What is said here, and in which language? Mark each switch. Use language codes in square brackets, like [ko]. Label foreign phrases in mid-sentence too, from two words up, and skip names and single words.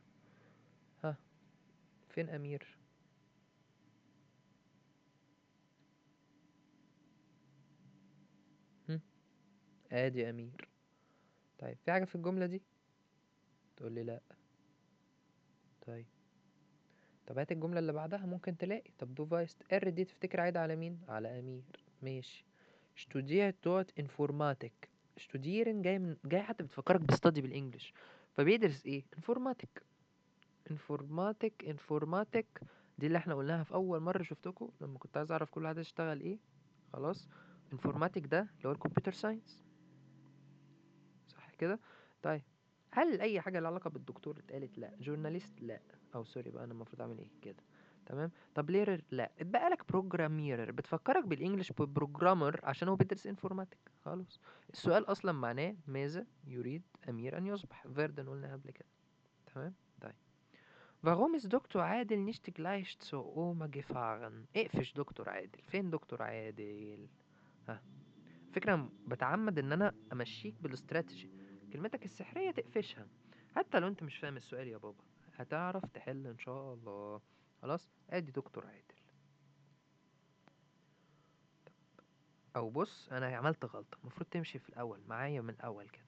[ar] ها، فين امير؟ هم؟ ادي امير. طيب في حاجة في الجملة دي؟ تقول لي لا. طيب. طب هات الجملة اللي بعدها ممكن تلاقي. طب [de] Du weißt, er [ar] دي تفتكر عايدة على مين؟ على امير. ماشي. [de] studiert dort Informatik. [ar] studieren جاي حتى بتفكرك بستادي بالانجلش. فبيدرس ايه؟ انفورماتيك. انفورماتيك دي اللي احنا قلناها في اول مرة شفتكم لما كنت عايز اعرف كل واحد يشتغل ايه. خلاص. انفورماتيك ده اللي هو [en] computer science, [ar] صح كده؟ طيب. هل اي حاجه لها علاقه بالدكتور اتقالت؟ لا. جورناليست؟ لا. او سوري بقى، انا المفروض اعمل ايه كده؟ تمام. طب ليرر؟ لا. اتبقى لك بروجراميرر، بتفكرك بالانجلش ببروجرامر عشان هو بيدرس انفورماتيك. خلاص. السؤال اصلا معناه ماذا يريد امير ان يصبح؟ فيردن قلنا قبل كده. تمام. طيب. [de] Warum ist دكتور عادل nicht gleich zu Oma gefahren؟ [ar] اقفش دكتور عادل. فين دكتور عادل؟ ها. فكرة بتعمد ان انا امشيك بالاستراتيجي، كلمتك السحرية تقفشها. حتى لو انت مش فاهم السؤال يا بابا هتعرف تحل ان شاء الله. خلاص. ادي دكتور عادل. او بص، انا عملت غلطة، المفروض تمشي في الاول معايا من الاول كده.